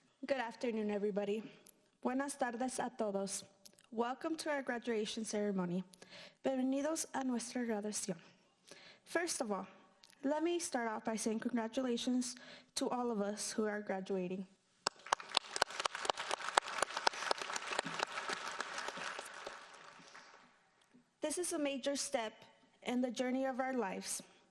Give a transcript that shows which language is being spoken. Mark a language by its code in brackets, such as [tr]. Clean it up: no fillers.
[en] Good afternoon, everybody. [es] Buenas tardes a todos. [en] Welcome to our graduation ceremony. [es] Bienvenidos a nuestra graduación. [en] First of all, let me start off by saying congratulations to all of us who are graduating. This is a major step in the journey of our lives.